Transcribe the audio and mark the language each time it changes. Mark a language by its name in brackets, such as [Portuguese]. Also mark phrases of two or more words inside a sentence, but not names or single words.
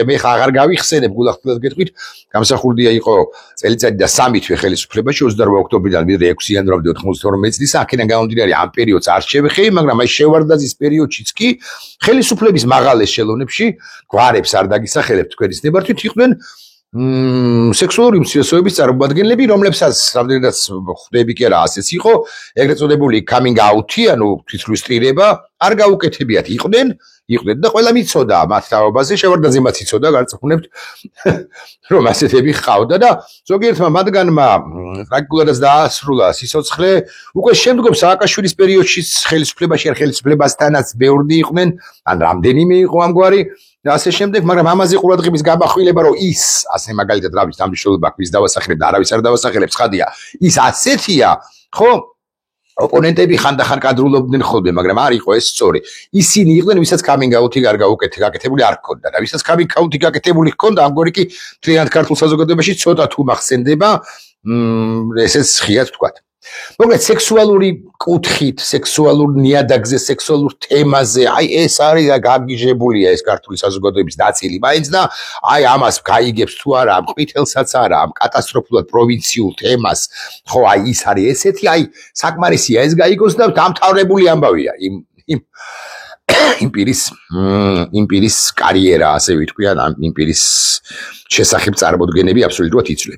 [Georgian] მე ხა აღარ გავიხსენებ, გულახდილად გეტყვით, გამსახურდია იყო წელიწადი და 3 თვე ხელისუფლებაში 28 ოქტომბრიდან მიდრე 6 იანვრამდე 92 წლისა, აქედან გამომდინარე ამ პერიოდს არ შევეხები, მაგრამ აი შევარდაძის პერიოდშიც კი ხელისუფლების მაღალ ეშელონებში გვარებს არ დაგისახელებთ თქვენის ნებართვით იყვნენ სექსუალური უმცირესობების წარმოადგენლები, რომლებსაც რამდენადაც ხვდები კი არა ასეც იყო, ეგრეთ წოდებული [English] coming out- [Georgian] ი, ანუ თვითლუსტრირება არ გაუკეთებიათ, იყვნენ და ყველა მიცოდა მათ თავობაზე, შევარდაძე მათ იცოდა, გარწმუნებთ, რომ ასეთები ჰყავდა და ზოგიერთმა მათგანმა ტრაგიკულადაც დაასრულა სიცოცხლე, უკვე შემდგომ სააკაშვილის პერიოდშიც ხელისუფლებაში არ ხელისუფლებასთანაც ბევრი იყვნენ, ან რამდენიმე იყო ამგვარი და ასე შემდეგ, მაგრამ ამაზე ყურადღების გამახვილება, რომ ის, ასე მაგალითად რა ვიცი, ამ მნიშვნელობა ვის დავასახელებ და არავის არ დავასახელებს, ხადია, ის ასეთია, ხო? ოპონენტები ხანდახან კადრულობდნენ ხოლმე, მაგრამ არ იყო ეს სწორი. ისინი იყვნენ, ვისაც [English] coming out- [Georgian] ი არ გაკეთებული არ ჰქონდა და ვისაც [English] coming out- [Georgian] ი გაკეთებული ჰქონდა, ამგვარი კი მთლიანად ქართულ საზოგადოებაში ცოტა თუ მახსენდება, ესეც ხიად ვთქვათ. მოკლედ სექსუალური კუთხით, სექსუალურ ნიადაგზე, სექსუალურ თემაზე, აი ეს არის გაგიჟებულია ეს ქართული საზოგადოების ნაწილი, მაინც და აი ამას გაიგებს თუ არა, ამ ყვითელსაც არა, ამ კატასტროფულად პროვინციულ თემას, ხო, აი ის არის ესეთი, აი საკმარისია ეს გაიგოს და დამთავრებული ამბავია იმ პირის კარიერა, ასე ვიტყვი, ან იმ პირის შესახებ წარმოდგენები აბსოლუტურად იცვლება.